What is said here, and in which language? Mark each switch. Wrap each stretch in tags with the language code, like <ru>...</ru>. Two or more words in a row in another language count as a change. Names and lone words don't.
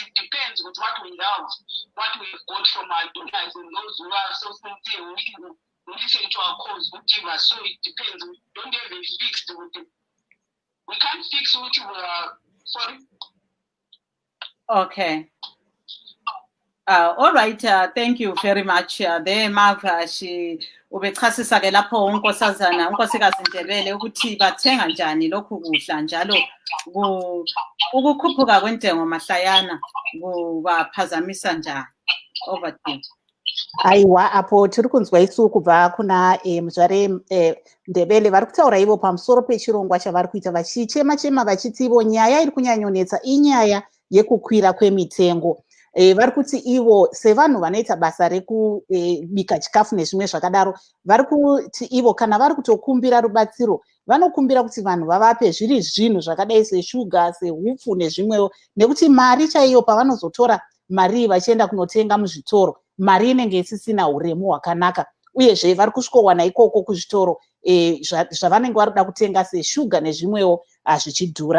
<en>It depends with what we have, what we've got from our donors and those who are so sincere. We listen to our calls, who give us. So it depends. We don't have it fixed. We can't fix what we are. Sorry. Okay. All right, thank you very much. There,</en> <nd>Marv, ubechasisa ke lapho unkosikazi Ndebele ukuthi bathenga njani lokhu kudla njalo ukukhuphuka kwentengo mahlayana kubaphazamisa njani.</nd> <en>Over to you.</en> <sn>Aiwa apo tiri kunzwa isu kubva kuna muzvare Ndebele vari kutaura ivo pamusoro pechirongwa chavari kuita vachichema vachiti ivo nyaya iri kunyanyonetsa inyaya yekukwira kwemitengo. Vari kuti ivo sevanhu vanoita basa rekubika chikafu nezvimwe zvakadaro vari kuti ivo kana vari kutokumbira rubatsiro vanokumbira kuti vanhu vavape zviri zvinhu zvakadai seshuga, sehupfu nezvimwewo, nekuti mari chaiyo pavanozotora mari vachienda kunotenga muzvitoro, mari inenge isisina uremu hwakanaka, uyezve vari kusvikowana ikoko kuzvitoro zvavanenge vari kuda kutenga seshuga nezvimwewo zvichidhura.</sn>